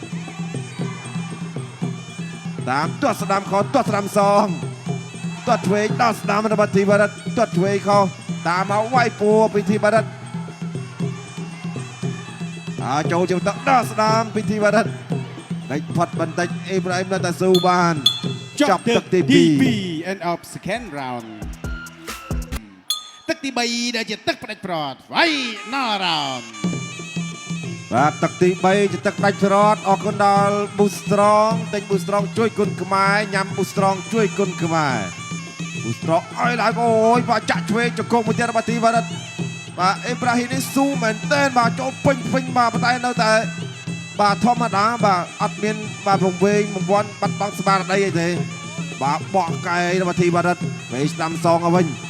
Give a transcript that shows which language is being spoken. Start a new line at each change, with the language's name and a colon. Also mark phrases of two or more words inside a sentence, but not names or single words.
Khmer: តាមទាត់ស្ដាំខទាត់ស្ដាំសងទាត់ឆ្វេងដល់ស្ដាំរបស់ធីបារតទាត់ឆ្វេងខតាមមកវាយពួរពីធីបារតចូលជាបន្តដល់ស្ដាំពីធីបារតតែផុតបន្តិចអ៊ីប្រាហ៊ីមនៅតែស៊ូបានចប់ទឹកទី2
English: end of second round
Khmer: ទឹកទី3ដែលជាទឹកផ្ដាច់ប្រត់
English: final round
Khmer: បាទទឹកទី3ជាទឹកផ្ដាច់ប្រត់អរគុណដល់ Boost Strong ទិញ Boost Strong ជួយគុណខ្មែរញ៉ាំ Boost Strong ជួយគុណខ្មែរ Boost Strong អើយឡើងអូយបាទចាក់ឆ្វេងជង្គង់មួយទៀតរបស់ទីបារតបាទអ៊ីប្រាហ៊ីមនេះស៊ូមែនទែនបាទចូលពេញបាទប៉ុន្តែនៅតែបាទធម្មតាបាទអត់មានបាទវង្វេងបង្វាន់បាត់បង់ស្មារតីអីទេបាទបោះកែរបស់ធីបារតពេលស្ដាំសងឲ្យវិញ